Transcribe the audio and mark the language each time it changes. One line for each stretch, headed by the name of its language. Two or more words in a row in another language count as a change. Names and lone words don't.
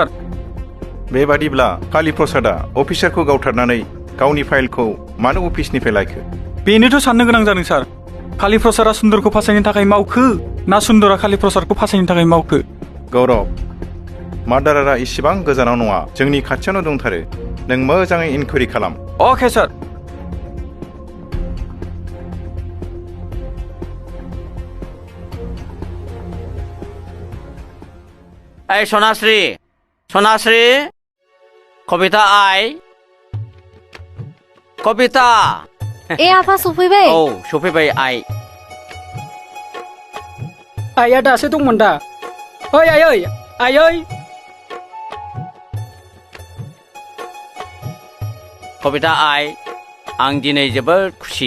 Bodo: बेबादिब्ला काली प्रसादा अफिसारखौ गावथारनानै गावनि फाइलखौ मानो अफिसनिफ्राय लायखो बेनोथ' साननो गोनां जादों सार खालि प्रसादआ सुन्दरखौ फासायनो थाखाय मावखो ना सुन्दरा खालि प्रसादखौ फासायनो थाखाय मावखो? गौरब, मार्डारारा इसिबां गोजानाव नङा, जोंनि खाथियावनो दंथारो। नों मोजाङै इनकुवेरि खालाम।
English: okay sir.
Bodo: এই সনাশ্রী, সনাশ্রী, কবিতা আই, কবিতা। आफा सफैबाय? औ सफैबाय आइ। आइया दासो दंमोन दा। ओइ आयै, आयै। कबिता आइ, आं दिनै जोबोद खुसि।